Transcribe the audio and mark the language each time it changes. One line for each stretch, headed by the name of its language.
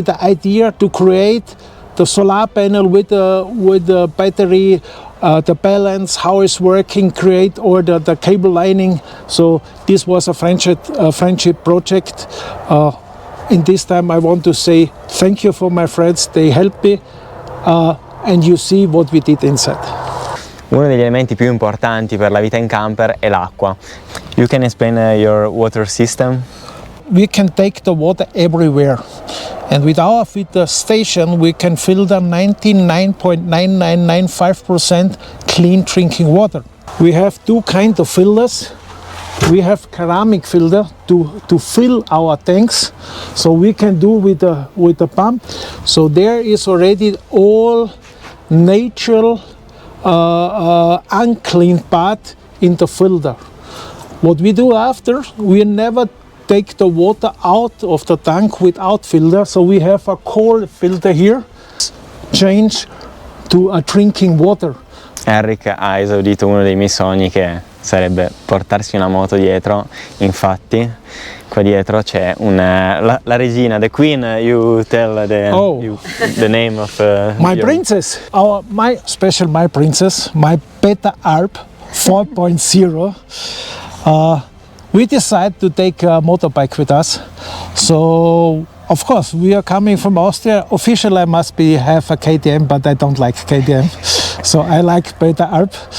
English: The idea to create the solar panel with the battery, the balance, how it's working, create all the cable lining. So this was a friendship project. In this time I want to say thank you for my friends, they helped me, and you see what we did inside.
Italian: Uno degli elementi più importanti per la vita in camper è l'acqua.
English: You can explain your water system? We can take the water everywhere, and with our filter station we can filter 99.9995% clean drinking water. We have two kinds of filters. We have ceramic filter to fill our tanks, so we can do with the pump. So there is already all natural unclean part in the filter. What we do after, we never take the water out of the tank without filter, so we have a cold filter here, change to a drinking water.
Italian: Henrik ha esaudito uno dei miei sogni, che sarebbe portarsi una moto dietro. Infatti qua dietro c'è la regina,
English: the queen. You tell the name of my princess, my princess, my Beta Alp 4.0. We decided to take a motorbike with us, so of course we are coming from Austria. Officially I must have a KTM, but I don't like KTM, so I like Beta Alp.